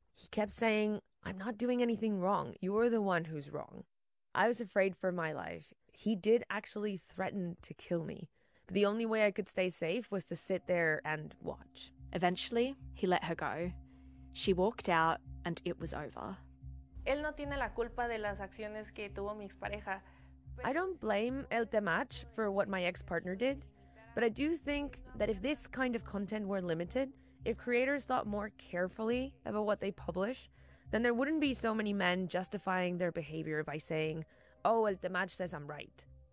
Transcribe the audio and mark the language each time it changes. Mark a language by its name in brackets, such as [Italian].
[English] He kept saying, I'm not doing anything wrong. You're the one who's wrong. I was afraid for my life. He did actually threaten to kill me. But the only way I could stay safe was to sit there and watch. Eventually, he let her go. She walked out and it was over. [Spanish] Él no tiene la culpa de las acciones que tuvo mi expareja. [English] I don't blame El Temach for what my ex-partner did. But I do think that if this kind of content were limited, if creators thought more carefully about what they publish, then there wouldn't be so many men justifying their behavior by saying, "Oh, El Temach says I'm right."